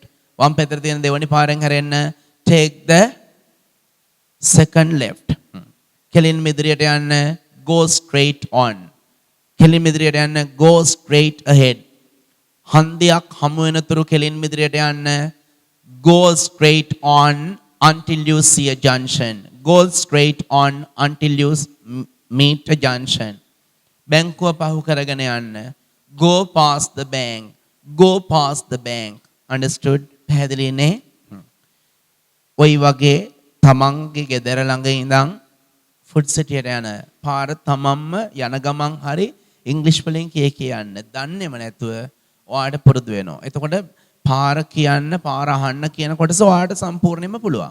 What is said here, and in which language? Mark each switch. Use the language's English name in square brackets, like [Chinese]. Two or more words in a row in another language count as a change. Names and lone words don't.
[Sinhala] වම් පැත්තට තියෙන දෙවෙනි පාරෙන් හැරෙන්න [English] take the second left. [Sinhala] කෙලින් ඉදිරියට යන්න [English] go straight on. [Sinhala] කෙලින් ඉදිරියට යන්න [English] go straight ahead. [Sinhala] හන්දියක් හමු වෙනතුරු කෙලින් ඉදිරියට යන්න [English] go straight on until you see a junction. Go straight on until you meet a junction. [Sinhala] බැංකුව පහු කරගෙන යන්න [English] go past the bank. Go past the bank. Understood? [Sinhala] පැහැදිලිනේ? ඔයි වගේ තමන්ගේ ගෙදර ළඟ ඉඳන් ෆුඩ් සිටියට යන පාර තමන්ම යන ගමන් හරි ඉංග්‍රීසි වලින් කියන්න. දන්නේම නැතුව ඔයාලට පුරුදු වෙනවා. එතකොට පාර කියන්න, පාර අහන්න කියන කොටස ඔයාලට සම්පූර්ණයෙන්ම පුළුවන්.